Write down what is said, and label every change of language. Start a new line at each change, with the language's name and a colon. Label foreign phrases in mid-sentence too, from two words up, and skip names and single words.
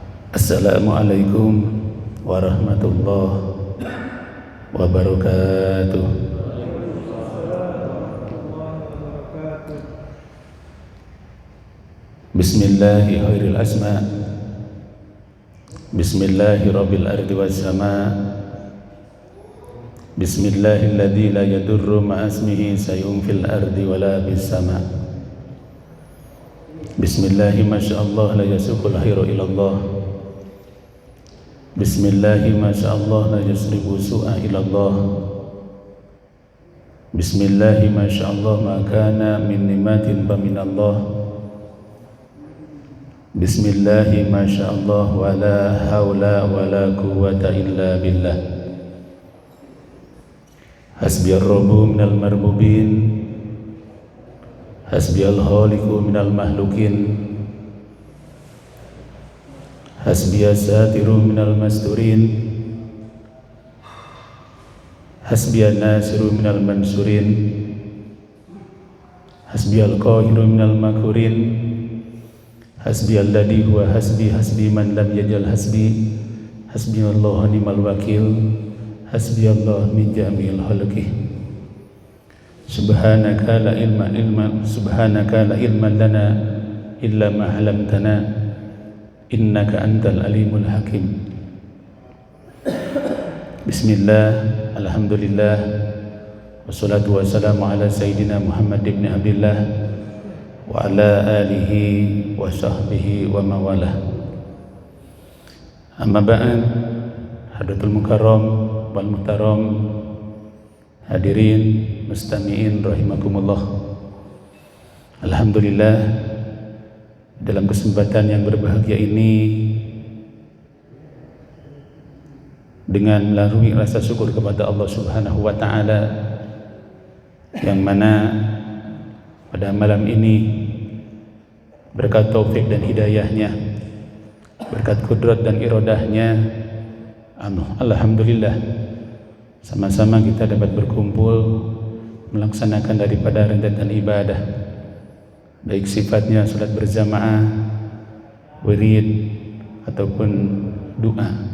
Arabic: السلام عليكم ورحمة الله وبركاته. بسم الله خير الأسماء، بسم الله رب الأرض والسماء، بسم الله الذي لا يضر مع اسمه شيء في الأرض ولا في السماء. بسم الله ما شاء الله لا يسوق الخير إلا الله. بسم الله ما شاء الله لا يصرف السوء إلا الله. بسم الله ما شاء الله ما كان من نعمة فمن الله. بسم الله ما شاء الله ولا حول ولا قوة إلا بالله. حسبي الرب من المربوبين، حسبي الخالق من المخلوقين، حسبي الساتر من المستورين, حسبي الناصر من المنصورين، حسبي القاهر من المقهورين، حسبي الذي هو حسبي حسبي من لم يزل حسبي، حسبي الله نعم الوكيل، حسبي الله من جميع خلقه. سبحانك لا علم لنا إلا ما علمتنا إنك أنت العليم الحكيم. بسم الله، الحمد لله، والصلاة والسلام على سيدنا محمد بن عبد الله وعلى آله وصحبه ومن والاه. أما بعد, حضرة المكرم والمحترم، الحاضرين المستمعين رحمكم الله. Alhamdulillah,
Malay: dalam kesempatan yang berbahagia ini, dengan melalui rasa syukur kepada
Arabic: الله سبحانه وتعالى,
Malay: yang mana pada malam ini berkat taufik dan hidayahnya, berkat kudrat dan iradahnya, alhamdulillah, sama-sama kita dapat berkumpul melaksanakan daripada rentetan ibadah, baik sifatnya salat berjamaah, wirid, ataupun doa.